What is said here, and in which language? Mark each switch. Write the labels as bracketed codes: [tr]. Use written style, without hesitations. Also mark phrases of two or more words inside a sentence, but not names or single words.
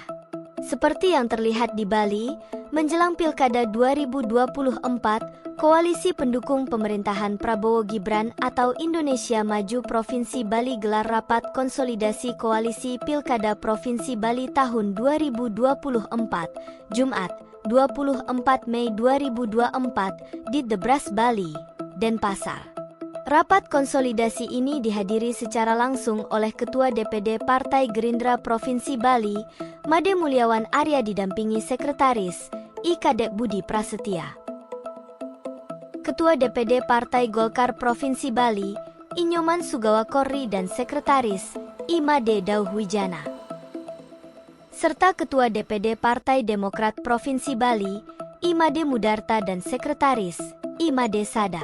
[id] Seperti yang terlihat di Bali, menjelang Pilkada 2024, koalisi pendukung pemerintahan Prabowo Gibran atau Indonesia Maju Provinsi Bali gelar rapat konsolidasi koalisi Pilkada Provinsi Bali tahun 2024, Jumat, 24 Mei 2024, di Debras, Bali, Denpasar. Rapat konsolidasi ini dihadiri secara langsung oleh Ketua DPD Partai Gerindra Provinsi Bali, Made Mulyawan Arya didampingi Sekretaris, I Kadek Budi Prasetya. Ketua DPD Partai Golkar Provinsi Bali, I Nyoman Sugawa Korri dan Sekretaris, I Made Dauhwijana. Serta Ketua DPD Partai Demokrat Provinsi Bali, I Made Mudarta dan Sekretaris, I Made Sada.